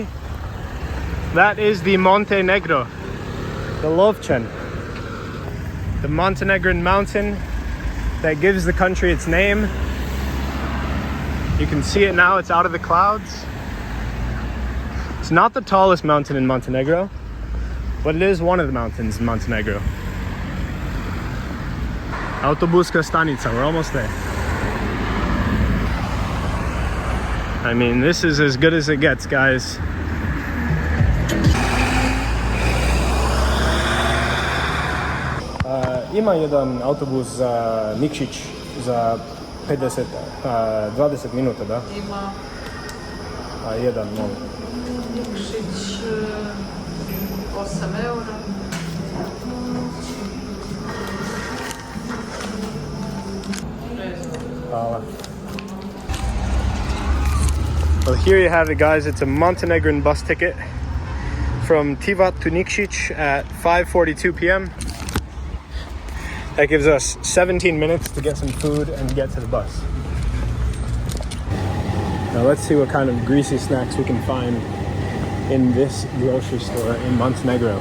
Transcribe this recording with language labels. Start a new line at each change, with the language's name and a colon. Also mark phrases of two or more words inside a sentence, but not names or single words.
English: That is the Montenegro, the Lovćen, the Montenegrin mountain that gives the country its name. You can see it now, it's out of the clouds. It's not the tallest mountain in Montenegro, but it is one of the mountains in Montenegro.
Serbian: Autobuska stanica,
English: we're almost there. I mean, this is as good as it gets, guys.
Serbian: Ima jedan autobus za Nikšić za 20 minuta, da? Ima. A jedan, molim. Nikšić 8 eura. Hvala.
English: Well, here you have it, guys. It's a Montenegrin bus ticket from Tivat to Nikšić at 5:42 p.m. That gives us 17 minutes to get some food and get to the bus. Now let's see what kind of greasy snacks we can find in this grocery store in Montenegro.